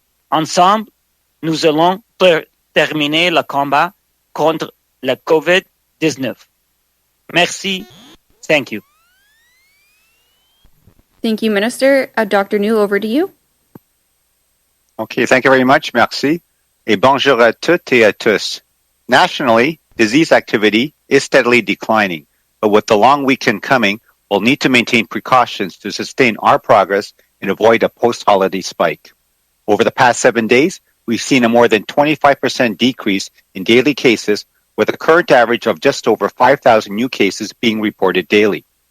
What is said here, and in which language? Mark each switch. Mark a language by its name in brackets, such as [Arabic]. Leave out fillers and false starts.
[French] Ensemble, nous allons terminer le combat contre la COVID-19. Merci. [English] Thank you. Thank you, Minister. Dr. New, over to you. Okay, thank you very much. [French] Merci. Et bonjour à toutes et à tous. [English] Nationally, disease activity is steadily declining, but with the long weekend coming, we'll need to maintain precautions to sustain our progress and avoid a post-holiday spike. Over the past 7 days, we've seen a more than 25% decrease in daily cases, with a current average of just over 5,000 new cases being reported daily.